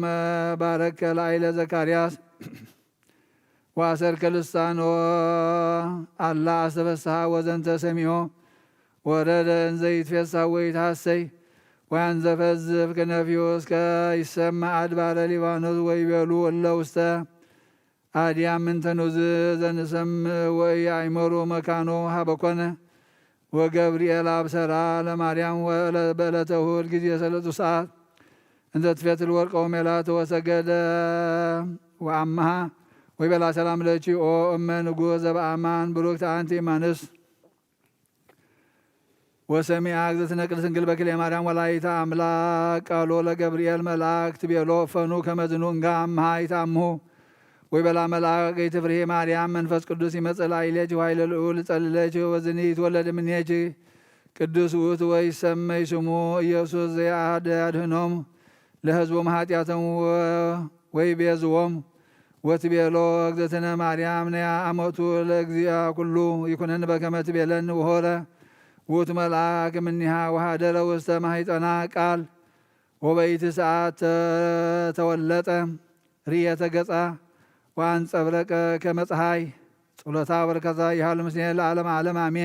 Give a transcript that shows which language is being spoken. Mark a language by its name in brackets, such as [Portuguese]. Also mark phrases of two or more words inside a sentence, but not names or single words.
[Geez] ባረከ ላዕለ ዘካርያስ ወአሰርከ ልሳኖ አላ አስተፈስሐ ወዘንተ ሰሚዖ ወረደ እንዘ ይትፌሳህ ወይትሐሰይ ወያንዘፈዝፍ ክነፊሁ እስከ ይሰማዕ አድባረ ሊባኖስ ወይቤሉ እለ ውስተ አድያም ምንተኑዝ ዘንሰምዕ ወኢያእመሩ መካኖ ሀበ ኮነ ወገብርኤል አብሰራ ለማርያም በዕለተ እሑድ ጊዜ 3 ሰዓት እንዘ ትፌትል ወርቀ ወሜላተ ወሰገደ ወአምሃ ወይቤላ ሰላም ለኪ ኦ እመ ንጉሥ ዘበአማን ብሩክት አንቲ እማንስት ወሰሚዐ እግዝእትነ ቅድስት ድንግል በክልኤ ማርያም ወላዲተ አምላክ ቃሎ ለገብርኤል መላእክት ቤሎ ፈኑ ከመዝኑ እንጋ አምሃ ይታምሁ ወይቤላ መልአክ ይትፍርሂ ማርያም መንፈስ ቅዱስ ይመጽእ ላዕሌኪ ኃይለ ልዑል ጸልለኪ ወዝኒ ይትወለድ እምኔኪ ቅዱስ ውእቱ ወይሰመይ ስሙ ኢየሱስ ዘያድኅኖሙ ለሕዝቦሙ ኃጢአቶሙ ወይቤዝዎሙ ወትቤሎ እግዝእትነ ማርያም ነያ አመቱ ለእግዚአ ኩሉ ይኩነን በከመ ትቤለኒ ወሖረ ውእቱ መልአክ እምኔሃ ወኀደረ ውስተ ማኅፀና ቃል ወበይእቲ ሰዓት ተወለጠ ርእየተ ገጻ ወአንጸብረቀ ከመ ፀሐይ ጸሎታ በረከታ ይሃሉ ምስሌነ ለዓለመ ዓለም አሜን።